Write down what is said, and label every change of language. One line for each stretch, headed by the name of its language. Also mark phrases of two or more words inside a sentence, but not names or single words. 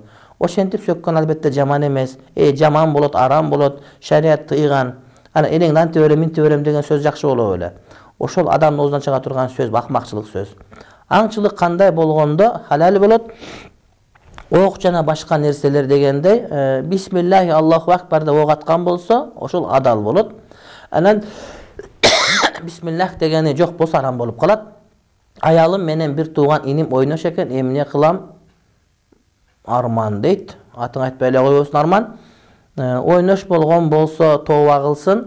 Kyrgyz: Ошентип сөккөн албетте жаман эмес. Жаман болот, арам болот, шарият тыйган. Ана энең анти берем, минти берем деген сөз жакшы боло эле. Ошол адамдын оозунан чыга турган сөз акмакчылык сөз. Аңчылык кандай болгондо халал болот. Ок жана башка нерселер дегенде
Arabic: بسم الله الله أكبر
Kyrgyz: деп ок аткан болсо, ошол адал болот. Анан бисмиллах дегени жок болсо арам болуп калат. Аялым менен бир тууган иним ойнош экен, эмне кылам? Арман дейт. Атың айтпай эле койбосун Арман. Ойнош болгон болсо тооба кылсын.